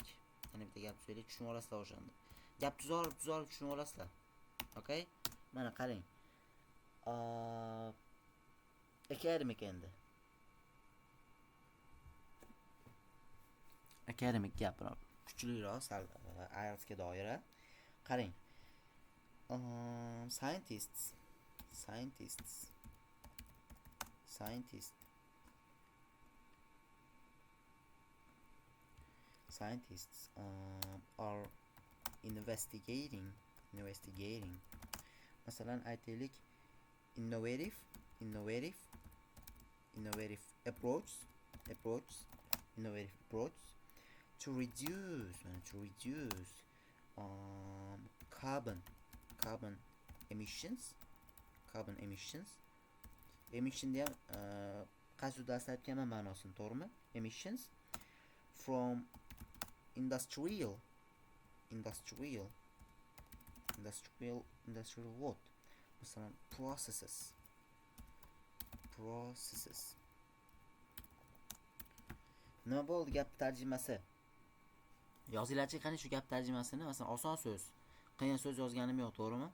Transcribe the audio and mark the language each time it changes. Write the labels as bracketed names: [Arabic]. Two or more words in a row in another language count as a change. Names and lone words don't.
[Uzbek] Tushunib olasizlar o'shanda. Gap tuzib tushunib olasizlar. Okay? Mana qarang. Academic endi. Academic gaplar kuchliroq sal IELTS ga doira. Qarang. [English] Scientists are investigating [Uzbek] masalan aytaylik [English] innovative approach to reduce carbon emissions emission [Uzbek] deya qaysi darsda aytganman ma'nosini, to'g'rimi? [English] Emissions from industrial what? [Uzbek] Masalan, processes. Nima bo'ldi gap tarjimasi? Yozinglarchi qani shu gap tarjimasini. Masalan, oson so'z, qiyin so'z yozganim yo'q, to'g'rimi?